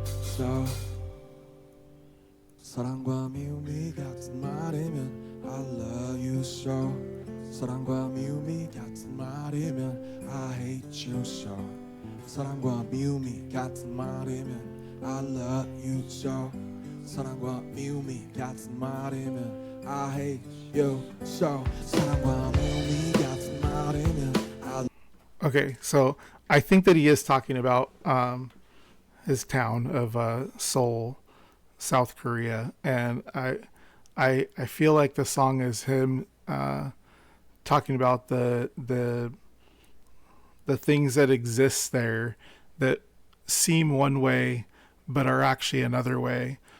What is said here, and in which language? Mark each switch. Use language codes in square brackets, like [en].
[ko] So 사랑과 미움이 같은 말이면 [en] I love you so. [ko] 사랑과 미움이 같은 말이면 [en] I hate you so. [ko] 사랑과 미움이 같은 말이면 [en] I love you so. [ko] 사랑과 미움이 같은 말이면 [en] I hate you so. [ko] 사랑과 미움이 같은 말이면 I. [en] Okay, so I think that he is talking about his town of Seoul, South Korea, and I feel like the song is him talking about the things that exist there that seem one way but are actually another way.